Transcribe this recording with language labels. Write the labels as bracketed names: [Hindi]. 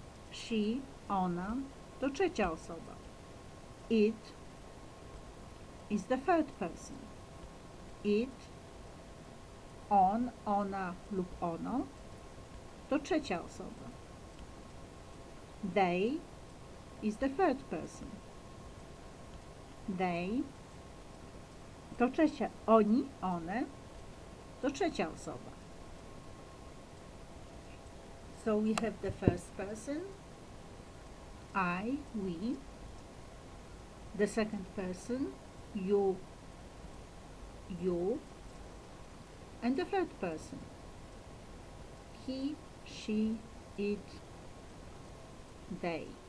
[Polish] She, ona, to trzecia osoba. [English] It is the third person. [Polish] It, on, ona lub ono, to trzecia osoba. [English] They is the third person. [Polish] They, to trzecia, oni, one, to trzecia osoba. [English] So we have the first person, I, we, the second person, you, and the third person, he, she, it, they.